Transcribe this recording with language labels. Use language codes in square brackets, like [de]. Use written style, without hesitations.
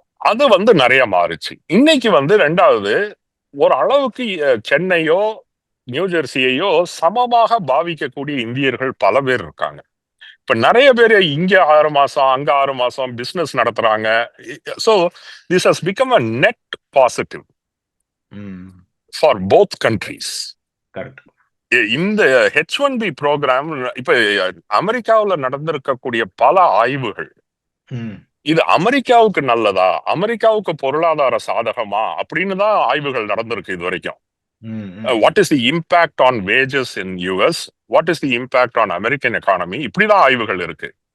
[ta] அது வந்து நிறைய மாறுச்சு. இன்னைக்கு வந்து ரெண்டாவது, ஒரு அளவுக்கு சென்னையோ நியூஜெர்சியையோ சமமாக பாவிக்கக்கூடிய இந்தியர்கள் பல பேர் இருக்காங்க. இப்ப நிறைய பேர் இங்க 6 மாசம் அங்க 6 மாசம் பிசினஸ் நடத்துறாங்க. [en] So this has become a net positive for both countries. [ta] இந்த H1B program இப்ப அமெரிக்காவில் நடந்திருக்கக்கூடிய பல ஆய்வுகள், இது அமெரிக்காவுக்கு நல்லதா, அமெரிக்காவுக்கு பொருளாதார சாதகமா அப்படின்னு தான் ஆய்வுகள் நடந்திருக்கு இது வரைக்கும். [en] what is the impact on wages in US, what is the impact on American economy, [ta] இப்படிதான் ஆய்வுகள் இருக்கு.